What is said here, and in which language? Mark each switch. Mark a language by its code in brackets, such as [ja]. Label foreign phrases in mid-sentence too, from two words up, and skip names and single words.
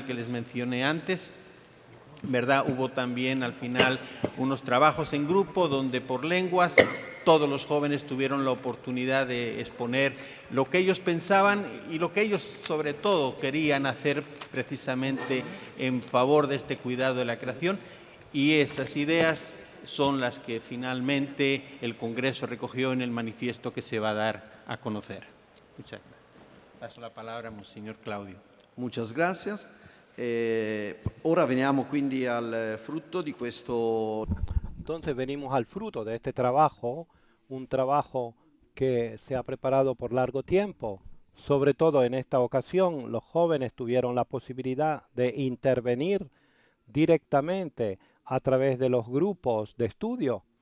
[es] que les mencioné antes, hubo también al final unos trabajos en grupo donde por lenguas todos los jóvenes tuvieron la oportunidad de exponer lo que ellos pensaban y lo que ellos sobre todo querían hacer precisamente en favor de este cuidado de la creación, y esas ideas son las que finalmente el Congreso recogió en el manifiesto que se va a dar a conocer. Muchas gracias. Paso la palabra a Monseñor Claudio. Muchas gracias. [it] Ora veniamo quindi al frutto di questo. [es] Entonces venimos al fruto de este trabajo, un trabajo que se ha preparado por largo tiempo. Sobre todo en esta ocasión, los jóvenes tuvieron la posibilidad de intervenir directamente a través de los grupos de estudio.